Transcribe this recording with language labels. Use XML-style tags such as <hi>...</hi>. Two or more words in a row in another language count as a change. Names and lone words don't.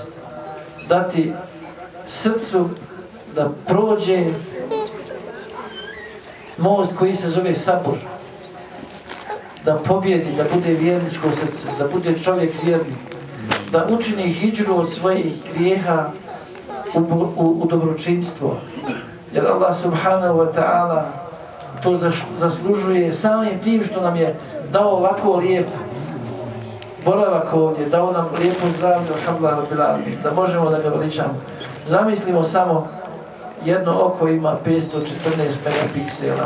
<bs>Dati srcu da prođe most koji se zove sabor, da pobjedi, da bude vjerničko srce, da bude čovjek vjernik, da učini hidžru od svojih grijeha u dobročinstvo. Jer Allah</bs> <ar>سبحانه وتعالى</ar> <bs>to zaslužuje samim tim što nam je dao ovako lijep boravak ovdje, dao nam lijepo zdravlje, alhamdulillah, da možemo da ga veličamo. Zamislimo samo, jedno oko ima 514 megapiksela.</bs>